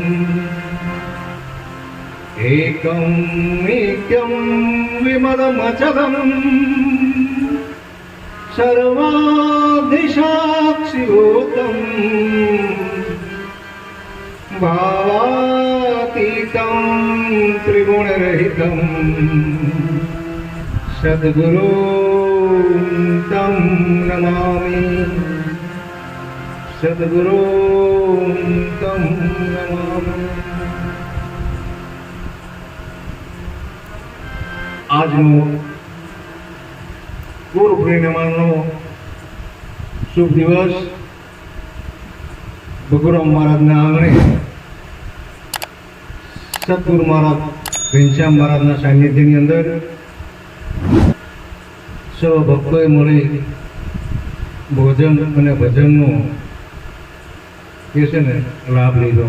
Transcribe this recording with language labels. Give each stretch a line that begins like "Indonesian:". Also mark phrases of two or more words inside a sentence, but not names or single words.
Sanskrit: एकं नित्यं विमलमचलम् सर्वाधिसाक्षिभूतं भावातीतं त्रिगुणरहितं सद्गुरुं तं नमामि। सद्गुरुं तं नमामि।
Gujarati: આજનો ગુરુ પૂર્ણિમાનો શુભ દિવસ ભગુરામ મહારાજના આંગણે સદગુરુ મહારાજ ઘનશ્યામ મહારાજના સાનિધ્યની અંદર સૌ ભક્તોએ મળી ભોજન અને ભજનનો કે છે ને લાભ લીધો।